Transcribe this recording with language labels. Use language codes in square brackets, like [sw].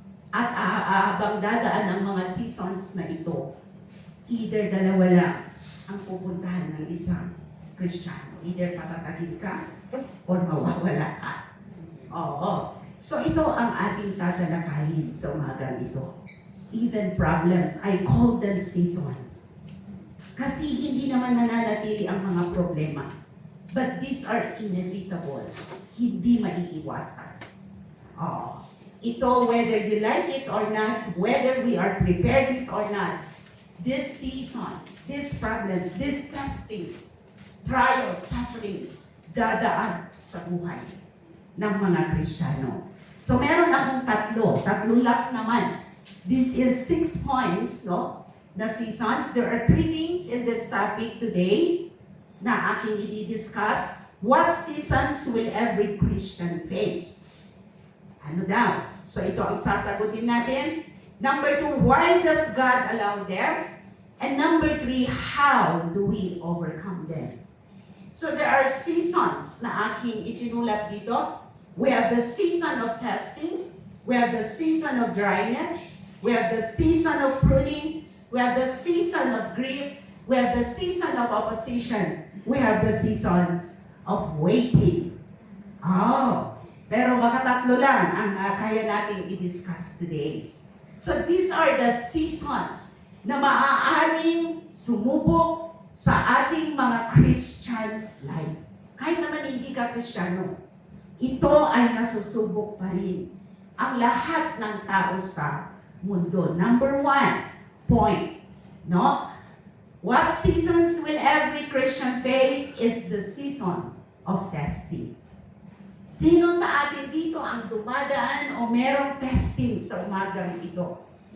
[tl] At habang dadaan ang mga seasons na ito, either dalawa lang ang pupuntahan ng isang Kristiyano. Either patatagin ka or mawawala ka. Oo. So ito ang ating tatalakayin sa umagang ito. [en] Even problems, I call them seasons. [tl] Kasi hindi naman nananatili ang mga problema. [en] But these are inevitable. [tl] Hindi maiiwasan. Oo. Ito, [en] whether you like it or not, whether we are prepared it or not, these seasons, these problems, these testings, trials, sufferings, [tl] dadaan sa buhay ng mga Kristiyano. [en] So [tl] meron akong tatlo lang naman. [en] This is 6 points, no? The seasons. There are 3 things in this topic today [tl] na aking i-discuss. [en] What seasons will every Christian face? [tl] Ano daw? So ito ang sasagutin natin. [en] Number 2, why does God allow them? And number 3, how do we overcome them? So there are seasons [tl] na aking isinulat dito. [en] We have the season of testing. We have the season of dryness. We have the season of pruning. We have the season of grief. We have the season of opposition. We have the seasons of waiting. [tl] Pero baka tatlo lang ang kaya nating i-discuss today. [en] So these are the seasons [tl] na maaaring sumubok sa ating mga [en] Christian life. [tl] Kahit naman hindi ka Kristiyano, ito ay nasusubok pa rin ang lahat ng tao sa mundo. [en] Number 1 point, no? What seasons will every Christian face is the season of testing. [tl] Sino sa atin dito ang dumadaan o merong testing sa umagang ito?